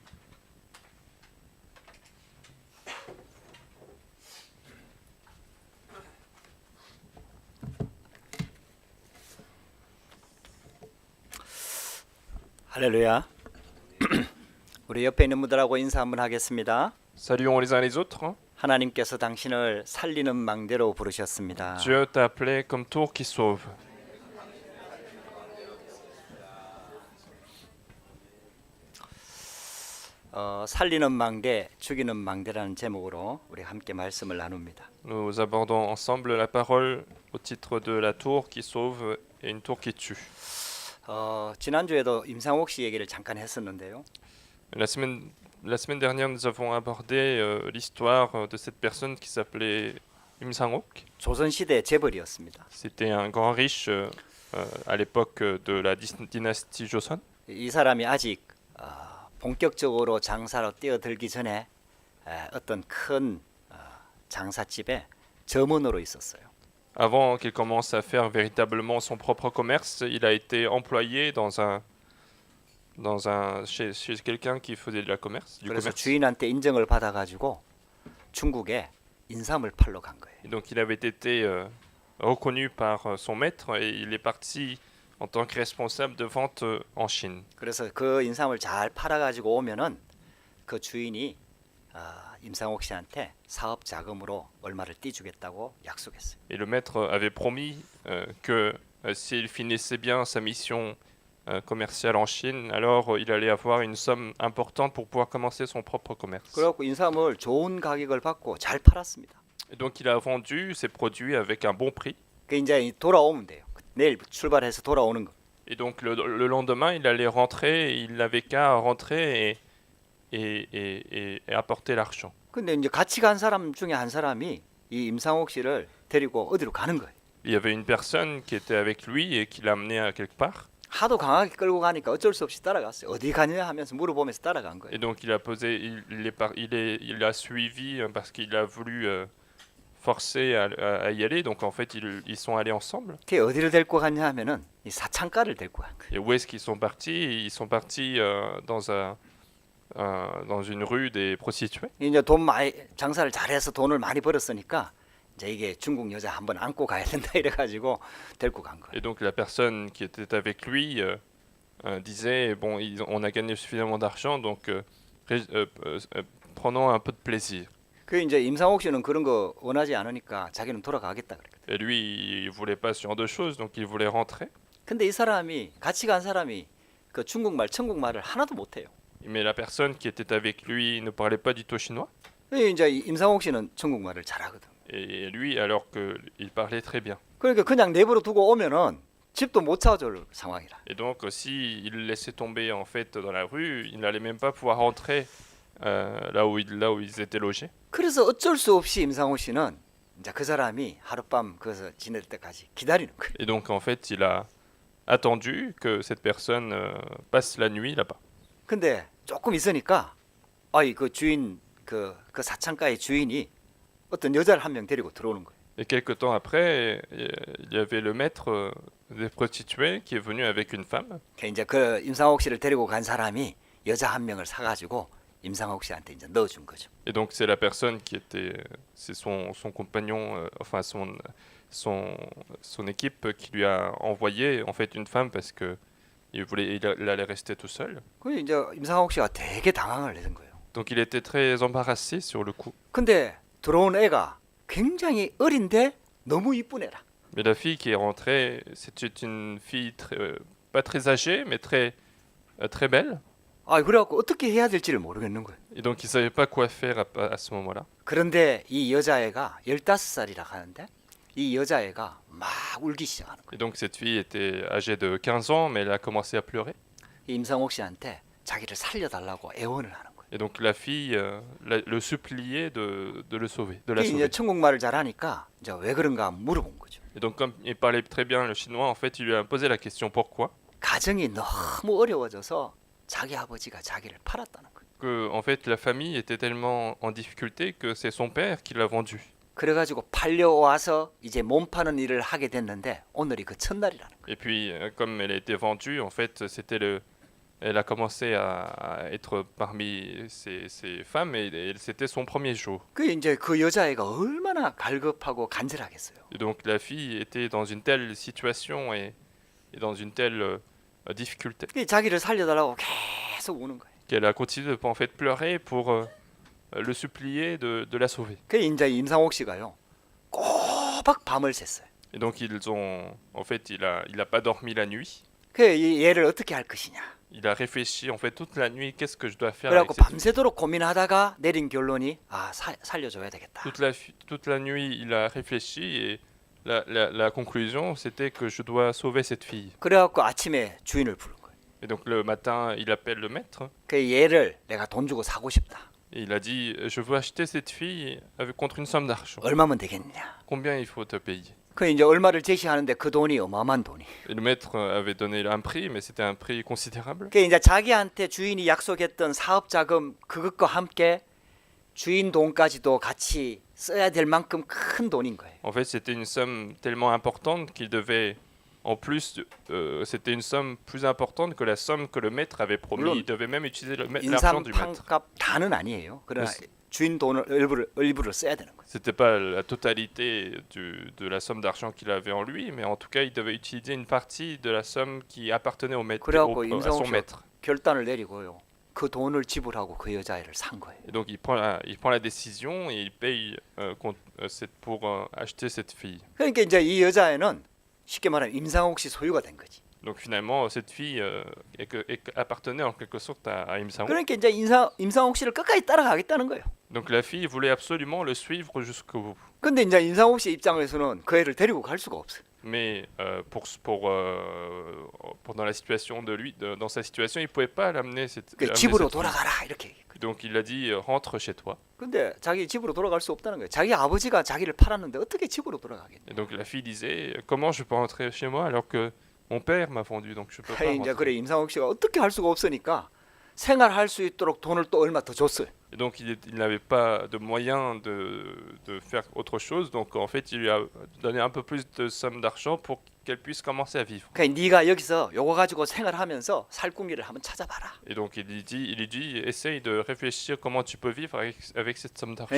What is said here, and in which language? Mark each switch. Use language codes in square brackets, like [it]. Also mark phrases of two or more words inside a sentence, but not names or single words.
[ko] 할렐루야. 우리 옆에 있는 분들하고 인사 한번 하겠습니다. [fr] Saluons les uns les autres. [ko] 하나님께서 당신을 살리는 망대로 부르셨습니다. [fr] Dieu t'a appelé comme tour qui sauve. [ko] 살리는 망대, 죽이는 망대라는 제목으로 우리 함께 말씀을 나눕니다. [fr] Nous abordons ensemble la parole au titre de la tour qui sauve et une tour qui tue. [ko] 지난주에도 임상옥 씨 얘기를 잠깐 했었는데요. [fr] La semaine dernière, nous avons abordé l'histoire de cette personne qui s'appelait Im Sang-ok. [ko] 조선시대 재벌이었습니다. [fr] C'était un grand riche à l'époque de la dynastie Joseon. [ko] 이 사람이 아직 본격적으로 장사로 뛰어들기 전에 어떤 큰 장사집에 점원으로 있었어요. [fr] Avant qu'il commence à faire véritablement son propre commerce, il a été employé chez quelqu'un qui faisait du [ko] 그래서 [fr] commerce. [ko] 주인한테 인정을 받아가지고 중국에 인삼을 팔러 간 거예요. [fr] Et donc il avait été reconnu par son maître et il est parti en tant que responsable de vente en Chine. [ko] 그래서 그 인삼을 잘 팔아가지고 오면은 그 주인이 임상옥 씨한테 사업 자금으로 얼마를 떼주겠다고 약속했어요. [fr] Et le maître avait promis que s'il finissait bien sa mission commerciale en Chine, alors il allait avoir une somme importante pour pouvoir commencer son propre commerce. [ko] 그래갖고 인삼을 좋은 가격을 받고 잘 팔았습니다. Et donc il a vendu ses produits avec un bon prix. 그 이제 돌아오면 돼요. 내일 출발해서 돌아오는 거. [fr] Et donc le lendemain, il allait rentrer, il n'avait qu'à rentrer et apporter l'argent. [ko] 근데 이제 같이 간 사람 중에 한 사람이 이 임상옥 씨를 데리고 어디로 가는 거예요. [fr] Il y avait une personne qui était avec lui et qui l'a amené à quelque part. [ko] 하도 강하게 끌고 가니까 어쩔 수 없이 따라갔어요. 어디 가냐 하면서 물어보면서 따라간 거예요. [fr] Et donc il a suivi parce qu'il a voulu forcer à y aller. Donc en fait, ils sont allés ensemble. [ko] 걔 어디를 데리고 갔냐 하면은 이 사창가를 데리고 간 거예요. [fr] Et où est-ce qu'ils sont partis? Ils sont partis dans une rue des prostituées. [ko] 이제 돈 많이 장사를 잘해서 돈을 많이 벌었으니까 이제 이게 중국 여자 한번 안고 가야 된다 이래가지고 데리고 간 거예요. [fr] Et donc la personne qui était avec lui disait bon, on a gagné suffisamment d'argent, donc prenons un peu de plaisir. [ko] 그 이제 임상옥 씨는 그런 거 원하지 않으니까 자기는 돌아가겠다 그래. [fr] Et lui, il voulait pas ce genre de choses, donc il voulait rentrer. [ko] 근데 이 사람이 같이 간 사람이 그 중국말, 천국말을 하나도 못해요. [fr] Mais la personne qui était avec lui ne parlait pas du tout chinois. [ko] 이제 임상옥 씨는 천국말을 잘하거든. [fr] Et lui, alors qu'il parlait très bien. [ko] 그러니까 그냥 내버려 두고 오면은 집도 못 찾아줄 상황이라. [fr] Et donc, si il le laissait tomber en fait dans la rue, il n'allait même pas pouvoir rentrer là où ils étaient logés. [ko] 그래서 어쩔 수 없이 임상옥 씨는 이제 그 사람이 하룻밤 거기서 지낼 때까지 기다리는 거예요. [fr] Et donc, en fait, il a attendu que cette personne passe la nuit là-bas. [ko] 근데 조금 있으니까 아이 그 주인 그 사창가의 주인이 어떤 여자를 한 명 데리고 들어오는 거예요. [fr] Et quelque temps après, il y avait le maître des prostituées qui est venu avec une femme. [ko] 이제 그 임상옥 씨를 데리고 간 사람이 여자 한 명을 사가지고 임상옥 씨한테 이제 넣어준 거죠. [fr] Et donc c'est la personne qui était, c'est son compagnon, enfin son équipe qui lui a envoyé en fait une femme parce que il allait rester tout seul. [ko] 그 이제 임상옥 씨가 되게 당황을 내는 거예요. [fr] Donc il était très embarrassé sur le coup. [ko] 근데 들어온 애가 굉장히 어린데 너무 이쁜 애라. [fr] Mais la fille qui est rentrée, c'était une fille pas très âgée, mais très belle. [ko] 아 그래갖고 어떻게 해야 될지를 모르겠는 거예요. [fr] Et donc il savait pas quoi faire à ce moment-là. [ko] 그런데 이 여자애가 15살이라 하는데 이 여자애가 막 울기 시작하는 거예요. [fr] Et donc cette fille était âgée de 15 ans, mais elle a commencé à pleurer. [ko] 이 임상옥 씨한테 자기를 살려달라고 애원을 하는 거예요. [fr] Et donc la fille le suppliait de le sauver, de la [ko] 이제 [fr] sauver. [ko] 천국말을 잘하니까 이제 왜 그런가 물어본 거죠. [fr] Et donc comme il parlait très bien le chinois, en fait, il lui a posé la question pourquoi. [ko] 가정이 너무 어려워져서 자기 아버지가 자기를 팔았다는 거예요. [fr] Que en fait la famille était tellement en difficulté que c'est son père qui l'a vendu. [ko] 그래가지고 팔려와서 이제 몸 파는 일을 하게 됐는데 오늘이 그 첫날이라는 거예요. [fr] Et puis, comme elle a été vendue, en fait, elle a commencé à être parmi ces femmes et c'était son premier jour. [ko] 그 이제 그 여자애가 얼마나 갈급하고 간절하겠어요. [fr] Et donc la fille était dans une telle situation et dans une telle difficulté [ko] 그 자기를 살려달라고 계속 우는 거예요. [fr] qu'elle a continué de en fait pleurer pour le supplier de la sauver. [ko] 그 이제 임상옥 씨가요 꼬박 밤을 샜어요. [fr] Et donc il a pas dormi la nuit. [ko] 그 얘를 어떻게 할 것이냐. [fr] Il a réfléchi en fait toute la nuit, qu'est-ce que je dois faire [ko] 그래갖고 [fr] avec cette fille. [ko] 밤새도록 고민하다가 내린 결론이 살려줘야 되겠다. [fr] Toute la nuit, il a réfléchi et la conclusion, c'était que je dois sauver cette fille. [ko] 그래갖고 아침에 주인을 부른 거예요. [fr] Et donc le matin, il appelle le maître [ko] 그 얘를 내가 돈 주고 사고 싶다. [fr] et il a dit, je veux acheter cette fille contre une somme d'argent. [ko] 얼마면 되겠느냐. [fr] Combien il faut te payer? [ko] 그 이제 얼마를 제시하는데 그 돈이 어마어마한 돈이. [fr] Et le maître avait donné un prix, mais c'était un prix considérable. [ko] 그 이제 자기한테 주인이 약속했던 사업 자금 그것과 함께 주인 돈까지도 같이 써야 될 만큼 큰 돈인 거예요. [fr] En fait, c'était une somme tellement importante qu'il devait, en plus, c'était une somme plus importante que la somme que le maître avait promis. [ko] 물론 [fr] Il devait même utiliser l'argent du maître. [ko] 인삼판값 다는 아니에요. 그러나 그래서- 주인 돈을 일부를 써야 되는 거예요. [fr] C'était pas la totalité de la somme d'argent qu'il avait en lui, mais en tout cas, il devait utiliser une partie de la somme qui appartenait au maître, [ko] 그래갖고 [fr] à son [ko] 임상옥 씨가 [fr] maître. [ko] 결단을 내리고요. 그 돈을 지불하고 그 여자애를 산 거예요. [fr] Et donc, il prend la décision et il paye pour acheter cette fille. [ko] 그러니까 이제 이 여자애는 쉽게 말하면 임상옥 씨 소유가 된 거지. [fr] Donc, finalement, cette fille appartenait en quelque sorte à Im Sang-woo. [ko] 그러니까 이제 임상옥 씨를 끝까지 따라가겠다는 거예요. [fr] Donc, la fille voulait absolument le suivre jusqu'au bout. [ko] 근데 이제 임상옥 씨 입장에서는 그 애를 데리고 갈 수가 없어요. [fr] Mais dans la situation dans sa situation, il pouvait pas l'amener [ko] 그 [fr] amener [ko] 집으로 [fr] cette fille. [ko] 돌아가라 이렇게. [fr] Donc il a dit rentre chez toi. [ko] 근데 자기 집으로 돌아갈 수 없다는 거예요. 자기 아버지가 자기를 팔았는데 어떻게 집으로 돌아가겠냐. [fr] Et donc la fille disait comment je peux rentrer chez moi alors que mon père m'a vendu donc je peux pas [ko] 이제 그래 [fr] rentrer. [ko] 임상옥 씨가 어떻게 할 수가 없으니까 생활할 수 있도록 돈을 또 얼마 더 줬어요. [fr] Et donc il n'avait pas de moyen de faire autre chose donc en fait il lui a donné un peu plus de somme d'argent pour qu'elle puisse commencer à vivre. [ko] 그러니까 네가 여기서 요거 가지고 생활하면서 살궁리를 한번 찾아봐라. [fr] Et donc il lui dit essaye de réfléchir comment tu peux vivre avec cette somme d'argent.